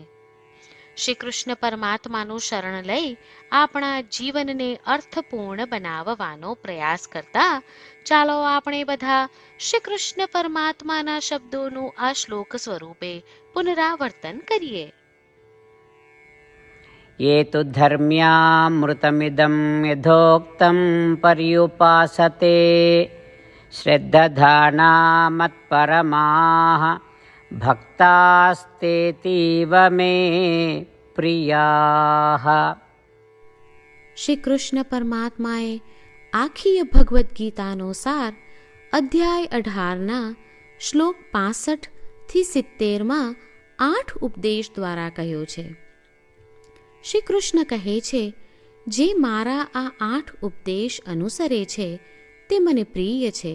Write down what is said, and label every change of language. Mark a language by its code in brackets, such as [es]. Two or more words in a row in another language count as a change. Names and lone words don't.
[gu] શ્રી કૃષ્ણ પરમાત્માનું શરણ લઈ આપણા જીવનને અર્થપૂર્ણ બનાવવાનો પ્રયાસ કરતા ચાલો આપણે બધા શ્રી કૃષ્ણ પરમાત્માના શબ્દોનું આ શ્લોક સ્વરૂપે પુનરાવર્તન કરીએ. [sa] ये तु धर्म्यामृतमिदं यथोक्तं पर्युपासते श्रद्धधाना मत्परमाः भक्तास्तेतीव मे प्रियाः. [gu] શ્રી કૃષ્ણ પરમાત્માએ આખી ભગવદ્ ગીતાનો સાર અધ્યાય 18ના શ્લોક 65 થી 70માં 8 ઉપદેશ દ્વારા કહ્યો છે. શ્રી કૃષ્ણ કહે છે, જે મારા આ 8 ઉપદેશ અનુસરે છે તે મને પ્રિય છે.